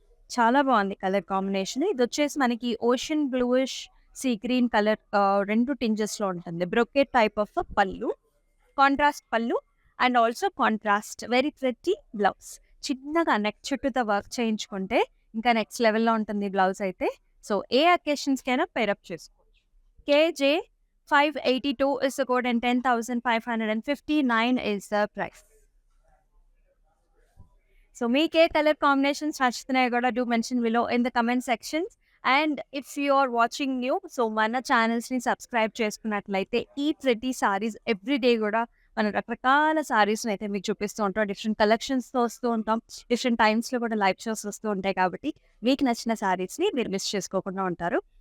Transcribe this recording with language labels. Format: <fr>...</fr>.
<te>చాలా బాగుంది colour combination. ఇదొచ్చేసి మనకి ocean bluish, sea green colour 2 టింజెస్‌లో ఉంటుంది. బ్రొకేట్ టైప్ ఆఫ్ పళ్ళు. కాంట్రాస్ట్ పళ్ళు and also contrast very pretty blouse. చిన్నగా నెక్ చుట్టూతో వర్క్ చేయించుకుంటే ఇంకా నెక్స్ట్ లెవెల్‌లో ఉంటుంది బ్లౌజ్ అయితే. సో ఏ అకేషన్స్‌కైనా పేరప్ చేసుకోవచ్చు.</te> <en>KJ582 is the code and 10,559 is the price.</en> <te>So మీకే కలర్ కాంబినేషన్స్ నచ్చుతున్నాయో కూడా</te> <en>Do mention below in the comment sections. And if you are watching new,</en> <te>so మన ఛానల్స్ని సబ్స్క్రైబ్ చేసుకున్నట్లయితే ఈ ప్రతి సారీస్ ఎవ్రీడే కూడా మనం రకరకాల సారీస్ని అయితే మీకు చూపిస్తూ ఉంటాం. డిఫరెంట్ కలెక్షన్స్తో వస్తూ ఉంటాం. డిఫరెంట్ టైమ్స్లో కూడా లైవ్ షోస్ వస్తూ ఉంటాయి కాబట్టి మీకు నచ్చిన సారీస్ని మీరు మిస్ చేసుకోకుండా ఉంటారు.</te>